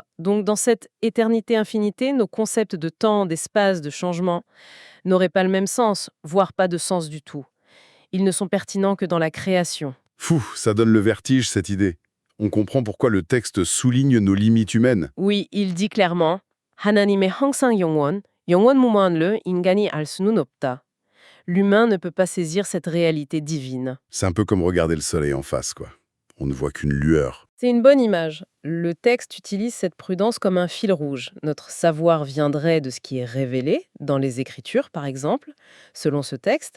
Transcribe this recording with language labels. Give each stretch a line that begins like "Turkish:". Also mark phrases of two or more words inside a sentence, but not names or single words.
French: Donc dans cette éternité-infinité, nos concepts de temps, d'espace, de changement n'auraient pas le même sens, voire pas de sens du tout. Ils ne sont pertinents que dans la création. Fou, ça donne le vertige, cette idée. On comprend pourquoi le texte souligne nos limites humaines. Oui, il dit clairement
Korean: 하나님의 항상 영원, 영원 무한을 인간이 알 수는 없다.
French: L'humain ne peut pas saisir cette réalité divine. C'est un peu comme regarder le soleil en face, quoi. On ne voit qu'une lueur. C'est une bonne image. Le texte utilise cette prudence comme un fil rouge. Notre savoir viendrait de ce qui est révélé, dans les Écritures par exemple, selon ce texte.